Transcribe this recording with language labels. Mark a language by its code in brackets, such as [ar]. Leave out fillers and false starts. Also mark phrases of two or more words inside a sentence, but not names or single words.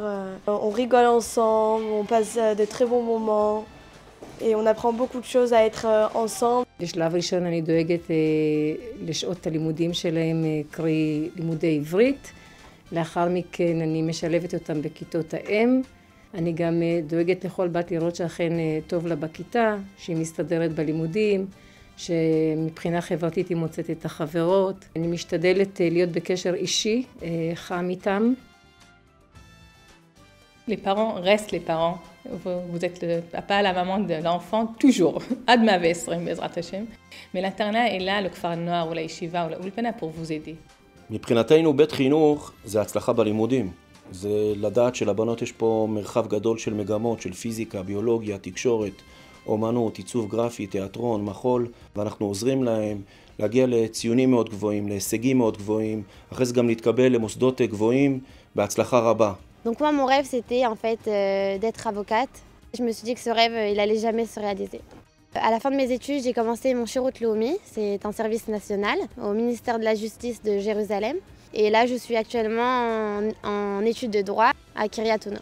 [fr] On rigole ensemble, on passe de très bons moments. Et on apprend beaucoup de choses à être ensemble. [he] בשלב ראשון אני דואגת לשעות הלימודים שלהם, קרי לימודי עברית. לאחר מכן אני משלבת אותם בכיתות האם. אני גם דואגת לכל בת לראות שאכן טוב לה בכיתה, שהיא מסתדרת בלימודים, שמבחינה חברתית היא מוצאת את החברות. אני משתדלת להיות בקשר אישי, חם איתם. [fr] Les parents restent les parents. Vous êtes le papa, la maman de l'enfant, toujours. [he] עד מאה ועשרים, בעזרת השם. [fr] Mais l'internat est là, le Kfar Noir ou la Yeshiva ou la Ulpana pour vous aider. [he] מבחינתנו בית חינוך זה הצלחה בלימודים. זה לדעת שלבנות יש פה מרחב גדול של מגמות, של פיזיקה, ביולוגיה, תקשורת, אומנות, עיצוב גרפי, תיאטרון, מחול, ואנחנו עוזרים להם להגיע לציונים מאוד גבוהים, להישגים מאוד גבוהים, אחרי זה גם להתקבל למוסדות גבוהים בהצלחה רבה. [fr] Donc moi mon rêve c'était en fait d'être avocate. Je me suis dit que ce rêve il allait jamais se réaliser. À la fin de mes études, j'ai commencé mon [he] שירות לאומי, [fr] c'est un service national au ministère de la Justice de Jérusalem. Et là, je suis actuellement en études de droit à Kiryat Ono.